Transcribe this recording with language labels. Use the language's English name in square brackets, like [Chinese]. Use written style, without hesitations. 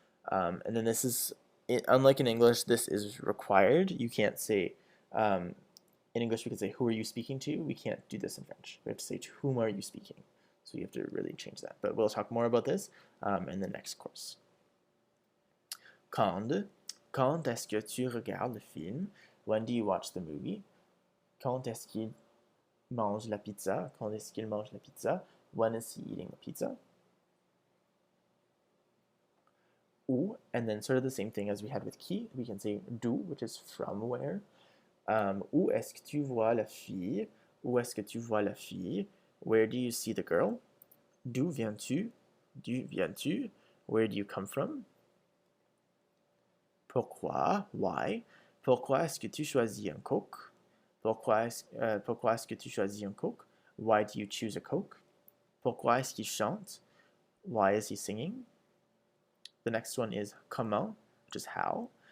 [English] And then this is, unlike in English, this is required. You can't say, in English we can say, who are you speaking to? We can't do this in French. We have to say, to whom are you speaking? So you have to really change that. But we'll talk more about this in the next course. [French] Quand est-ce que tu regardes le film? [English] When do you watch the movie? [French] Quand est-ce qu'il mange la pizza? Quand est-ce qu'il mange la pizza? [English] When is he eating the pizza? Où, and then sort of the same thing as we had with qui, we can say d'où, which is from where. [French] Où est-ce que tu vois la fille? Où est-ce que tu vois la fille? [English] Where do you see the girl? [French] D'où viens-tu? D'où viens-tu? [English] Where do you come from? [French] Pourquoi? Why? Pourquoi est-ce que tu choisis un Coke? Pourquoi est-ce que tu choisis un Coke? [English] Why do you choose a Coke? [French] Pourquoi est-ce qu'il chante? [English] Why is he singing? The next one is comment, which is how.